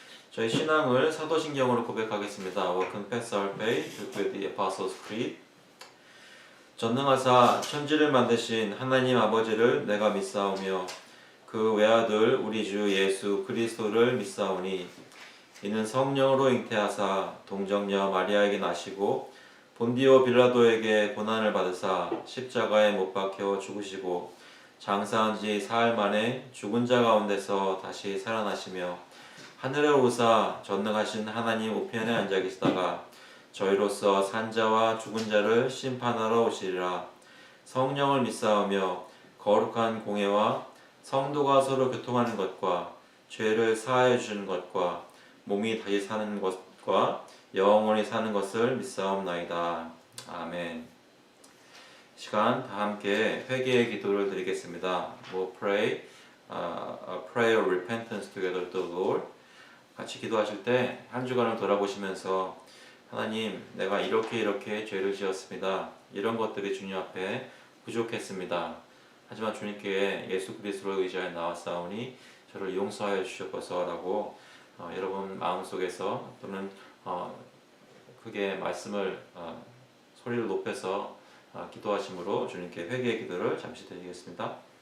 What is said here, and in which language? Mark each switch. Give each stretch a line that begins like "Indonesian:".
Korean: 저희 신앙을 사도신경으로 고백하겠습니다.
English: We confess our faith with the Apostles' Creed.
Korean: 전능하사 천지를 만드신 하나님 아버지를 내가 믿사오며 그 외아들 우리 주 예수 그리스도를 믿사오니 이는 성령으로 잉태하사 동정녀 마리아에게 나시고 본디오 빌라도에게 고난을 받으사 십자가에 못 박혀 죽으시고 장사한 지 사흘 만에 죽은 자 가운데서 다시 살아나시며 하늘에 오사 전능하신 하나님 우편에 앉아 계시다가 저희로서 산자와 죽은 자를 심판하러 오시리라. 성령을 믿사오며 거룩한 공회와 성도가 서로 교통하는 것과 죄를 사하여 주시는 것과 몸이 다시 사는 것과 영원히 사는 것을 믿사옵나이다. 아멘. 시간 다 함께 회개의 기도를 드리겠습니다.
English: We'll pray a prayer of repentance together to the Lord.
Korean: 같이 기도하실 때 한 주간을 돌아보시면서 하나님, 내가 이렇게 죄를 지었습니다. 이런 것들이 주님 앞에 부족했습니다. 하지만 주님께 예수 그리스도를 의지하여 나왔사오니 저를 용서하여 주시옵소서라고 여러분 마음속에서 또는 크게 말씀을 소리를 높여서 기도하심으로 주님께 회개의 기도를 잠시 드리겠습니다.